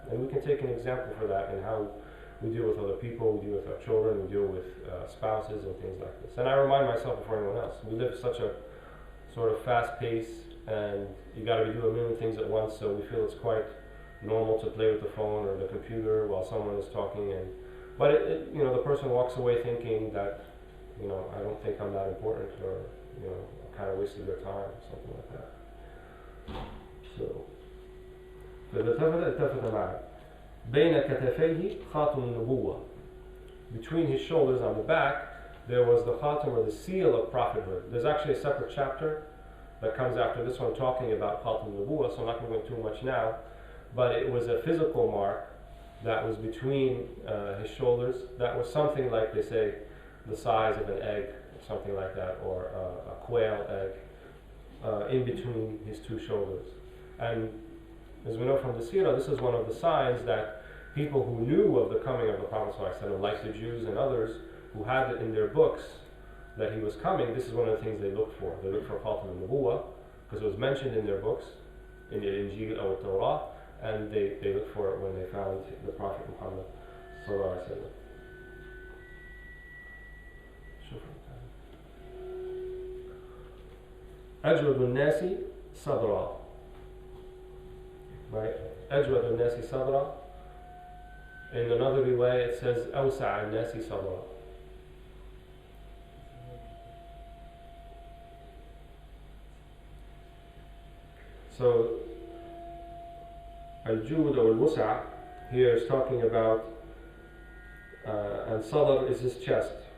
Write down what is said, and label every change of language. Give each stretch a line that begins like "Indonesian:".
English: And we can take an example for that in how we deal with other people, we deal with our children, we deal with spouses and things like this. And I remind myself before anyone else, we live such a sort of fast pace, and you got to be doing a million things at once, so we feel it's quite normal to play with the phone or the computer while someone is talking. But you know, the person walks away thinking that, you know, I don't think I'm that important, or, you know, I kind of wasted their time or something like that.
Arabic: So, فالتفت معه بين كتفيه خاتم النبوة.
English: Between his shoulders on the back, there was the khatam, or the seal of prophethood. There's actually a separate chapter that comes after this one talking about khatam al-nubuwah, so I'm not going to go into too much now, but it was a physical mark that was between his shoulders, that was something like, they say, the size of an egg, or something like that, or a quail egg, in between his two shoulders. And as we know from the seerah, this is one of the signs that people who knew of the coming of the Prophet ﷺ, like the Jews and others who had it in their books that he was coming, this is one of the things they looked for. They looked for Khatam al-Nubuwah because it was mentioned in their books, in the Injil or Torah, and they looked for it when they found the Prophet Muhammad sallallahu alaihi wasallam.
Arabic: أجود الناس صدرا, right? أجود الناس صدرا.
English: In another way it says
Arabic: أوسع الناس صدرا.
English: So al-jud or al-wus'a here is talking about, and sadr is his chest.